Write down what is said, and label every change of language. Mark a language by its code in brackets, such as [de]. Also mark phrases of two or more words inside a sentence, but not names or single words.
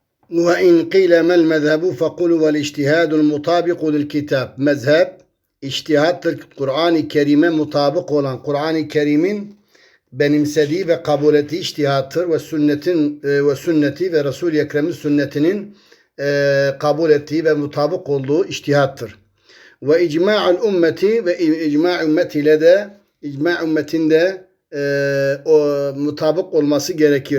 [ar] وإن قيل ما المذهب فقل والاجتهاد المطابق للكتاب. [tr] Mezhep içtihattır. Kur'an-ı Kerim'e mutabık olan, Kur'an-ı Kerim'in benimsediği ve kabul ettiği içtihattır ve sünneti ve Resul-i Ekrem'in sünnetinin kabul ettiği ve mutabık olduğu içtihattır. Ve icma'ul ümmeti ve icma' ümmetiyle de icma' ümmetinde mutabık olması gerekir.